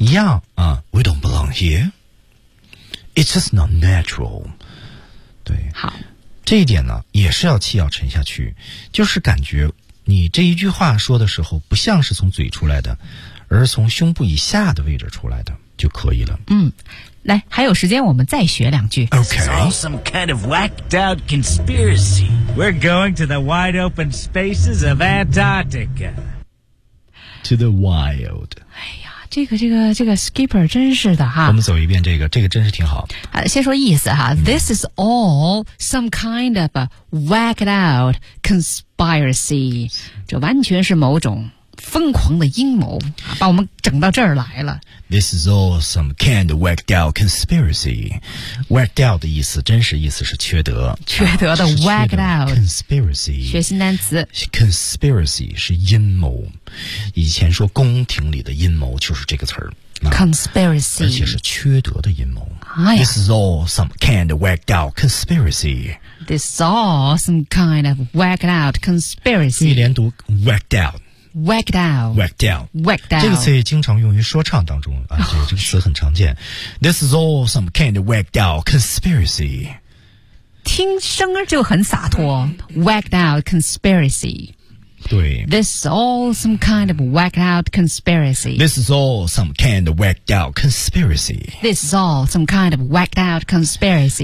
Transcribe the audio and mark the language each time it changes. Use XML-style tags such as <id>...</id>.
<zh>一样啊。</zh> <en>We don't belong here. It's just not natural.</en> <zh>对，好，这一点呢也是要气要沉下去，就是感觉你这一句话说的时候不像是从嘴出来的，而从胸部以下的位置出来的就可以了。嗯，来，还有时间我们再学两句。</zh> <en>OK. It's all some kind of whacked out conspiracy. We're going to the wide open spaces of Antarctica. To the wild.</en> <zh>哎呀，这个 skipper 真是的哈，我们走一遍，这个真是挺好。先说意思哈、</zh> <en>This is all some kind of a whacked out conspiracy，</en> <zh>这完全是某种疯狂的阴谋，把我们整到这儿来了。</zh> <en>This is all some kind of whacked out conspiracy. Whacked out</en> <zh>的意思，真实意思是缺德。缺德的</zh> <en>whacked out conspiracy，</en> <zh>学新单词。 Conspiracy 是阴谋，以前说宫廷里的阴谋就是这个词儿。</zh> <en>Conspiracy，</en> <zh>而且是缺德的阴谋。哎、</zh> <en>This is all some kind of whacked out conspiracy. This is all some kind of whacked out conspiracy.</en> <zh>注意连读</zh> <en>whacked out。 Whacked out, whacked out, whacked out.</en> <zh>这个词也经常用于说唱当中啊，这个词很常见。</zh> <en>This is all some kind of whacked out conspiracy.</en> <zh>听声就很洒脱。</zh> <en>Whacked out conspiracy.</en> <zh>对。</zh> <en>This is all some kind of whacked out conspiracy. This is all some kind of whacked out conspiracy. This is all some kind of whacked out conspiracy.</en>